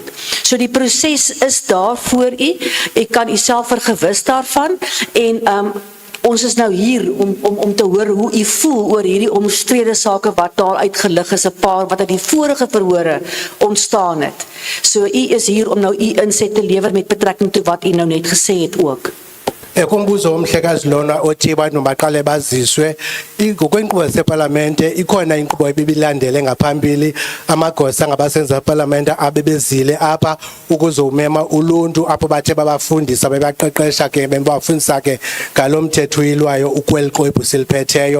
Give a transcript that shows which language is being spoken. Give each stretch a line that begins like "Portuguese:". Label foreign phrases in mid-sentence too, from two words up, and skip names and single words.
Afrikaans: So die proses is daar voor u. Ek kan u self vergewis daarvan en ons is nou hier om te hoor hoe u voel oor hierdie omstrede sake wat daar uitgelig is, 'n paar wat uit die vorige verhore ontstaan het. So u is hier om nou u inset te lewer met betrekking tot wat u nou net gesê het ook.
Xhosa: Kumbuzo umhlekazi lona othi abantu baqale baziswe ngokwenkqubo seParlamente ikhona inkqubo ebibilandele ngaphambili amagosa ngabasenza eParlamente abebezile apha ukuzomema uluntu apho bathe babafundisa bebaqeqesha ke bebafundisa ke ngalomthetho uyilwayo ukweliqwebu siliphetheyo.